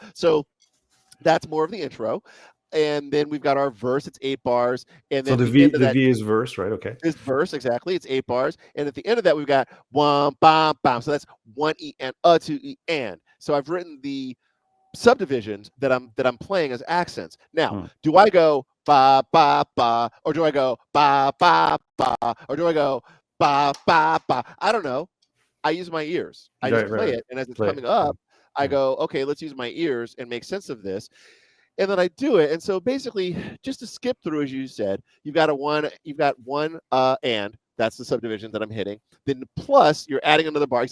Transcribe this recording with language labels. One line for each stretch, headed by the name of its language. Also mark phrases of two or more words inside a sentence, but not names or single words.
English: So that's more of the intro. And then we've got our verse. It's 8 bars. And So then the end of that V is verse, right? Okay. is verse, exactly. It's 8 bars. And at the end of that, we've got 1 bam bam. So that's 1 E and 2 E and. So I've written the subdivisions that I'm playing as accents. Now, do I go ba ba ba, or do I go ba ba ba, or do I go ba ba ba? I don't know. I use my ears. I just play it, and as it's coming up, I go, okay, let's use my ears and make sense of this. And then I do it. And so basically, just to skip through, as you said, you've got one and that's the subdivision that I'm hitting. Then plus you're adding another bar.